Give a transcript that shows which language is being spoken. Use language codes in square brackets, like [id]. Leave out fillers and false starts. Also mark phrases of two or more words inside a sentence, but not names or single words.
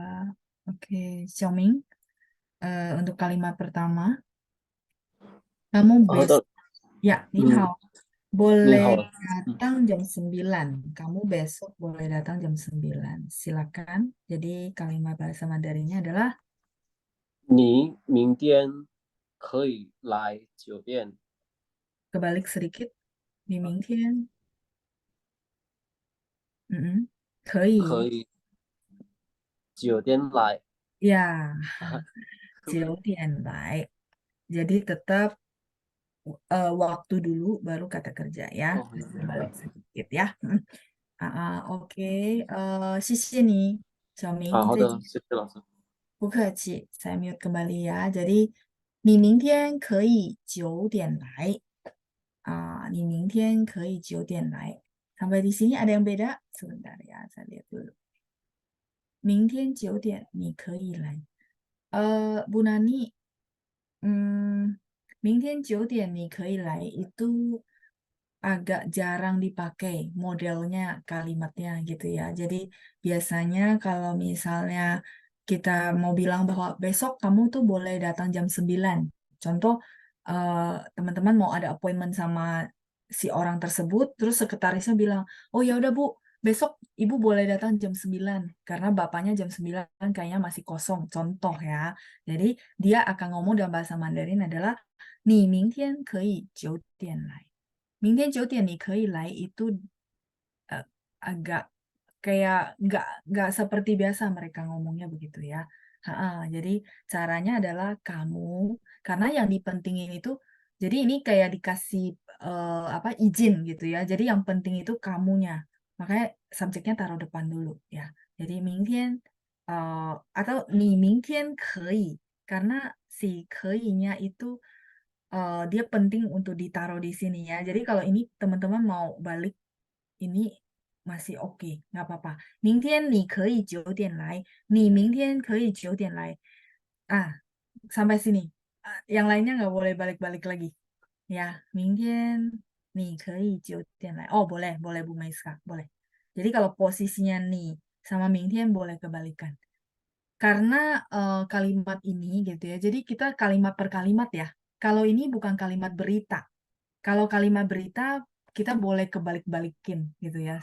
[id] Oke, Xiaoming. Untuk kalimat pertama, kamu besok, ya, [zh] 你好. [id] Boleh datang jam 9. Kamu besok boleh datang jam 9. Silakan. Jadi kalimat bahasa Mandarinnya adalah [zh] 你明天可以来酒店。 [id] kebalik sedikit. Di [zh] 明天 可以可以酒店来。 ya 9点来. [id] Jadi tetap waktu dulu baru kata kerja ya. Oh, Balik sedikit ya. Oke. [zh] 谢谢你，小明。好的，谢谢老师。不客气， [id] saya mute kembali ya. Jadi [zh] 你明天可以9点来。你明天可以9点来。 [id] Sampai di sini ada yang beda? Sebentar ya, saya lihat dulu. [zh] 明天9点你可以来。 [id] Bu Nani, [zh] 明天9点你可以来 [id] itu agak jarang dipakai modelnya kalimatnya gitu ya. Jadi biasanya kalau misalnya kita mau bilang bahwa besok kamu tuh boleh datang jam 9. Contoh teman-teman mau ada appointment sama si orang tersebut, terus sekretarisnya bilang, "Oh ya udah Bu, besok Ibu boleh datang jam 9 karena bapaknya jam 9 kayaknya masih kosong." Contoh ya. Jadi dia akan ngomong dalam bahasa Mandarin adalah [zh] 你明天可以9点来。明天9点你可以来 [id] itu agak kayak nggak seperti biasa mereka ngomongnya begitu ya. Jadi caranya adalah kamu, karena yang dipentingin itu, jadi ini kayak dikasih izin gitu ya. Jadi yang penting itu kamunya. Makanya subjeknya taruh depan dulu ya. Jadi 明天 atau [zh] 你明天可以, [id] karena si 可以nya itu dia penting untuk ditaruh di sini ya. Jadi kalau ini teman-teman mau balik ini masih oke, nggak apa-apa. [zh] 明天你可以9点来，你明天可以9点来。 [id] Sampai sini. Yang lainnya nggak boleh balik-balik lagi. Ya, [zh] 明天你可以9点来. [id] Oh, boleh, boleh Bu Maiska, boleh. Jadi kalau posisinya ni sama mingtian boleh kebalikan. Karena kalimat ini gitu ya. Jadi kita kalimat per kalimat ya. Kalau ini bukan kalimat berita. Kalau kalimat berita kita boleh kebalik-balikin gitu ya.